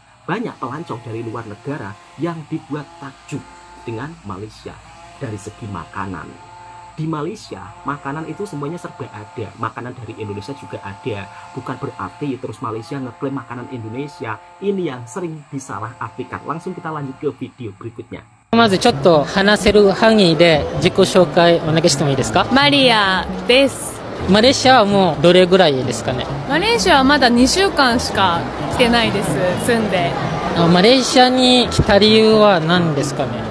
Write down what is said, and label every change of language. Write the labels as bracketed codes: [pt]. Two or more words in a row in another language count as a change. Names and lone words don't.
[id] Banyak pelancong dari luar negara yang dibuat takjub dengan Malaysia dari segi makanan. Di Malaysia, makanan itu semuanya serba ada. Makanan dari Indonesia juga ada. Bukan berarti terus Malaysia ngeklaim makanan Indonesia. Ini yang sering disalahartikan. Langsung kita lanjut ke video berikutnya. [ja] まずちょっと話せる範囲で自己紹介お願いしてもいいですか？マリアです。マレーシアはもうどれぐらいですかね？マレーシアはまだ2週間しか来てないです。住んで。マレーシアに来た理由は何ですかね？